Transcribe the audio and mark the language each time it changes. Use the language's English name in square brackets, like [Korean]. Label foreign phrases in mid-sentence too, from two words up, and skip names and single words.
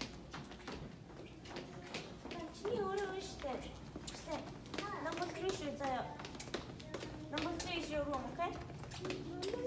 [Mongolian] Чиний өөрөө үү штэ. Number 3 шүү заяа. [English] Number 3 is your room, okay?